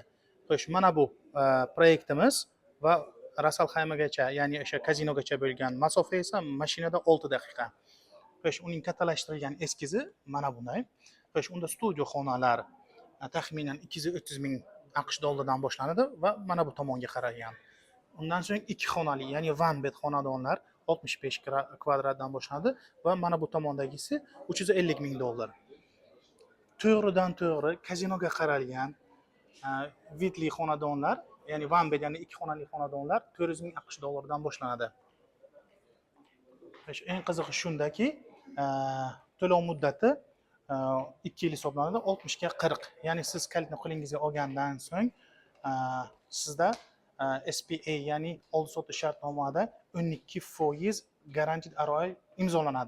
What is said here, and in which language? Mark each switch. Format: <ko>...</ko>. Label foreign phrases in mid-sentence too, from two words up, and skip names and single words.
<uz>Xo'sh, mana bu proyektimiz va Rasalxaymagacha, ya'ni o'sha kazinogacha bo'lgan masofa esa mashinada 6 daqiqa. Xo'sh, uning kattalashtirilgan eskizi mana bunday. Xo'sh, unda studio xonalar taxminan 230 ming AQSh dollaridan boshlanadi va mana bu tomonga qaralgan. Undan so'ng 2 xonali, ya'ni</uz> <en>one bed</en> <uz>xonadonlar 65 kvadratdan boshlanadi va mana bu tomondagisi 350 ming dollar. To'g'ridan to'g'ri kazinoga qaralgan vidli xonadonlar, ya'ni</uz> <en>one bed,</en> <uz>ya'ni 2 xonali xonadonlar 400 ming AQSh dollaridan boshlanadi. Eng qizig'i shundaki, to'lov muddati 2 yil hisoblanadi, 60 ga 40. Ya'ni siz kalitni qo'lingizga olgandan so'ng sizda SPA, ya'ni oldi sotish shartnomada 12%</uz> <en>garantid ROI</en> <uz>imzolanadi.</uz>